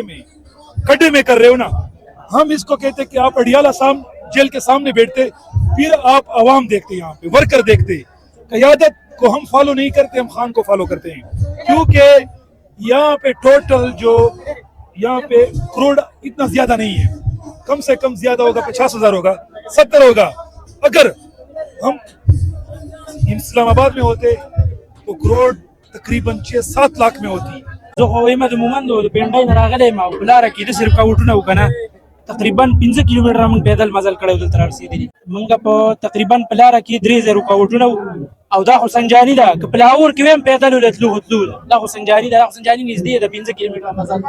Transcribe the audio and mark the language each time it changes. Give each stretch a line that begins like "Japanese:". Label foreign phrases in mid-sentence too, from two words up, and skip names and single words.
Urdu: کڈے میں کر رہے ہو نا، ہم اس کو کہتے کہ آپ اڈیالہ جیل کے سامنے بیٹھتے، پھر آپ عوام دیکھتے، یہاں پہ ورکر دیکھتے، قیادت کو ہم فالو نہیں کرتے، ہم خان کو فالو کرتے ہیں، کیونکہ یہاں پہ ٹوٹل جو یہاں پہ کروڑ اتنا زیادہ نہیں ہے، کم سے کم زیادہ ہوگا 50,000 ہوگا، 70 ہوگا۔ اگر ہم اسلام آباد میں ہوتے تو کروڑ تقریباً 6-7 لاکھ میں ہوتی۔
Pashto: زه خو وایم د مومند د پینډای نه راغلی یم او په لاره کې داسې رکاوټونه وو که نه، تقریبا 15 کیلومتره موږ پیدل مزل کړی دلته رارسېدلي، موږ په تقریبا په لاره کې 3 رکاوټونه وو، او دا خو سنجاني ده، که په لاهور کې ویم پیدل له تلو دا خو سنجاني ده، دا خو سنجاني نږدې ده 15 کیلومتره مزل.